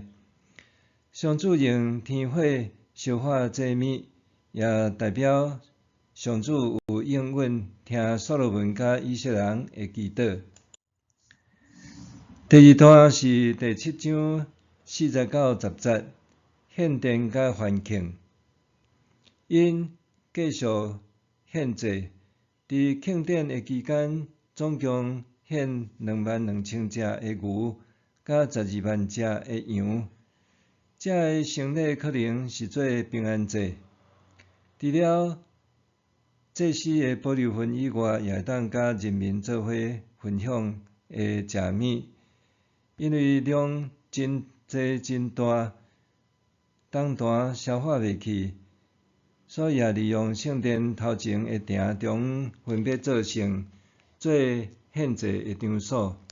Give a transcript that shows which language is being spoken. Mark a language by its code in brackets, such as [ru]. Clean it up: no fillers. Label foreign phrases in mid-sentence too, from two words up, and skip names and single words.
[nan] 上主用天火烧化祭物，也代表上主有应允听所罗门甲以色列人的祈祷。第2段是第7章4节到10节，献殿甲欢庆。因继续献祭，伫庆典的期间，总共献22000只的牛，甲12万只的羊。这个牲礼可能是做平安祭。除了祭司的保留份以外，也会当甲人民做伙分享的食物，因为量真济真大，重担消化袂去，所以也利用圣殿头前的埕中分别做成做献祭的场所。